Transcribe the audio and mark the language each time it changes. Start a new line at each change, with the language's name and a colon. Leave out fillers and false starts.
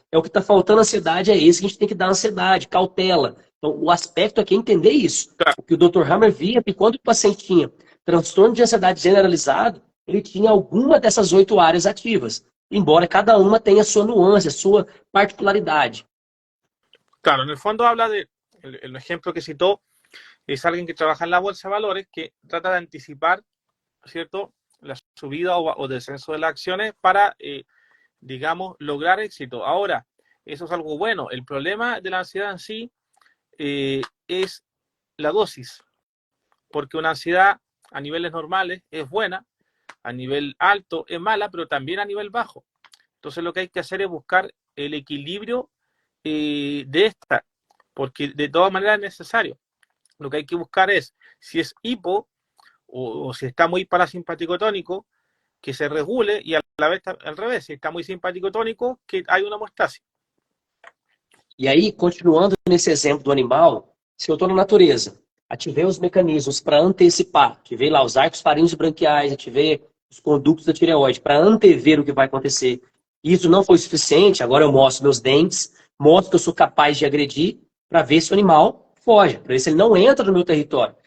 Portuguese: É o que está faltando ansiedade, é esse que a gente tem que dar ansiedade, cautela. Então, o aspecto aqui é entender isso. O que o Dr. Hammer via, que quando o paciente tinha transtorno de ansiedade generalizado, ele tinha alguma dessas 8 áreas ativas, embora cada uma tenha sua nuance, sua particularidade.
Spanish: Claro, en el fondo habla de, el ejemplo que citó es alguien que trabaja en la bolsa de valores que trata de anticipar, ¿cierto?, la subida o descenso de las acciones para, digamos, lograr éxito. Ahora, eso es algo bueno. El problema de la ansiedad en sí es la dosis, porque una ansiedad a niveles normales es buena, a nivel alto es mala, pero también a nivel bajo. Entonces lo que hay que hacer es buscar el equilibrio de esta, porque de todas maneras es necesario. Lo que hay que buscar es si es hipo o si está muy parasimpático tónico, que se regule, y a la vez al revés, si está muy simpático tónico, que hay una homeostasis.
Portuguese: E aí, continuando nesse exemplo do animal, se eu estou na natureza, ativei os mecanismos para antecipar, ativei lá os arcos faríneos branquiais, ativei os condutos da tireoide para antever o que vai acontecer. E isso não foi suficiente, agora eu mostro meus dentes, mostro que eu sou capaz de agredir para ver se o animal foge, para ver se ele não entra no meu território.